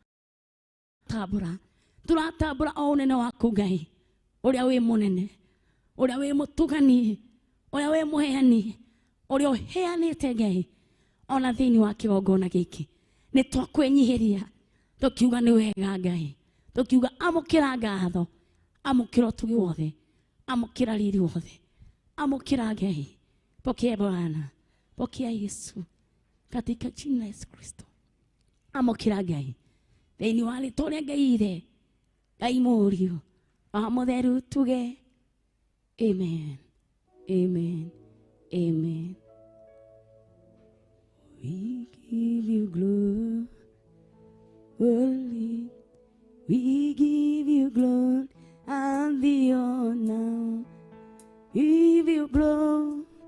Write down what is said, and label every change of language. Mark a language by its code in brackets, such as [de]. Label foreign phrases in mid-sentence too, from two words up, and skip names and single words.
[ki] turatambũra o ũnene waku Ngai, ũrĩa wĩ mũnene, ũrĩa wĩ mũtugani, ũrĩa wĩ mũheani, ũrĩa ũheanĩte Ngai, ona thĩinĩ wa kĩgongona gĩkĩ, nĩ twakwĩnyihĩria, tũkiuga nĩ wega Ngai, tũkiuga amũkĩra ngatho, amũkĩra ũtugi wothe, amũkĩra riri wothe, amũkĩra Ngai, [sw] pokea Bwana, pokea Yesu, katika jina la Yesu Kristo, [ki] amũkĩra Ngai, thĩinĩ wa rĩĩtwa rĩa Ngai ithe, Ngai mũriũ Roho Mũtheru tuge amen, amen, amen. [en] We give you glory, we give you glory and the honor, give you glory,